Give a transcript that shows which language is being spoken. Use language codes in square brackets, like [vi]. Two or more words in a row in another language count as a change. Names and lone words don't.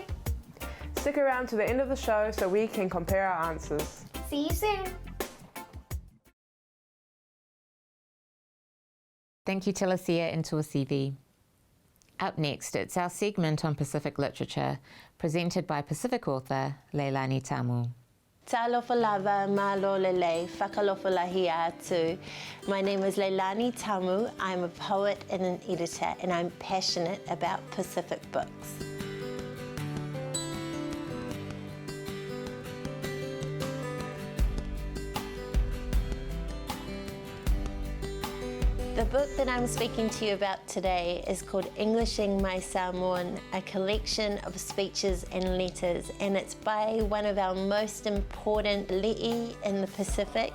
[en] Stick around to the end of the show so we can compare our answers. See you soon. Thank you, Telesia and Tuasivi. Up next, it's our segment on Pacific literature, presented by Pacific author Leilani Tamu. [sm] Talofa lava malo lele, [niu] whakalofa lahi atu. [en] My name is Leilani Tamu. I'm a poet and an editor, and I'm passionate about Pacific books. The book that I'm speaking to you about today is called Englishing My Samoan, a collection of speeches and letters, and it's by one of our most important li'i in the Pacific.